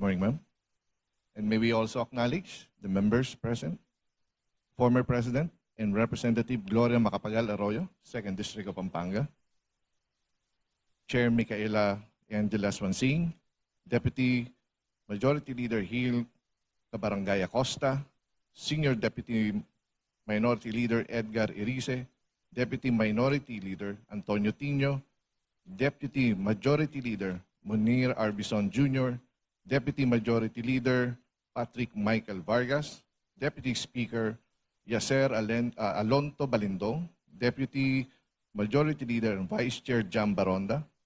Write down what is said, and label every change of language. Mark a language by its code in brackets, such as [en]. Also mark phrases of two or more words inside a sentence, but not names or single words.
[en] morning, ma'am. And may we also acknowledge the members present, former President and Representative Gloria Macapagal Arroyo, 2nd District of Pampanga, Chair Micaela Angela Swansing, Deputy Majority Leader Gil Cabarangay Acosta, Senior Deputy Minority Leader Edgar Irice, Deputy Minority Leader Antonio Tino, Deputy Majority Leader Munir Arbison Jr., Deputy Majority Leader Patrick Michael Vargas, Deputy Speaker Yaser Alonto Balindong, Deputy Majority Leader and Vice Chair Jam Baronda,